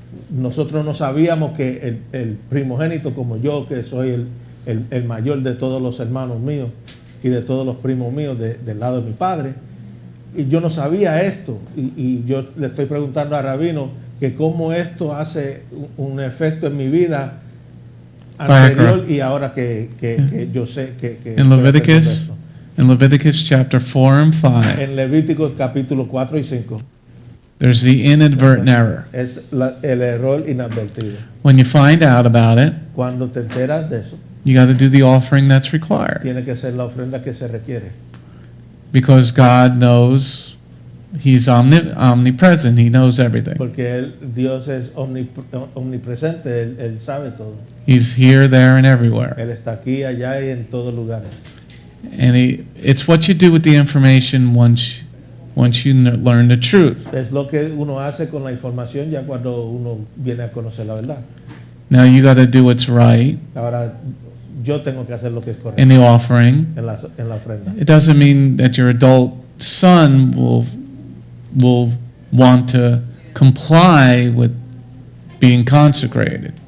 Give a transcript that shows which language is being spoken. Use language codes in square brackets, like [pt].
[es] nosotros no sabíamos que el primogénito como yo, que soy el mayor de todos los hermanos míos y de todos los primos míos del lado de mi padre, y yo no sabía esto, y yo le estoy preguntando a Rabino que cómo esto hace un efecto en mi vida anterior y ahora que yo sé que [en] in Leviticus chapter 4 and 5, [es] en Levítico capítulo 4 y 5 [en] there's the inadvertent error. [es] es el error inadvertido. [en] When you find out about it, [es] Cuando te enteras de eso, [en] you got to do the offering that's required. [es] tiene que ser la ofrenda que se requiere. [en] Because God knows, He's omnipresent, He knows everything. [es] Porque Dios es omnipresente, él sabe todo. [en] He's here, there, and everywhere. [es] Él está aquí, allá y en todos lugares. [en] And it's what you do with the information once you learn the truth. [es] Es lo que uno hace con la información ya cuando uno viene a conocer la verdad. [en] Now you got to do what's right [es] Ahora, yo tengo que hacer lo que es correcto [en] in the offering. [es] en la ofrenda. [en] It doesn't mean that your adult son will want to comply with being consecrated.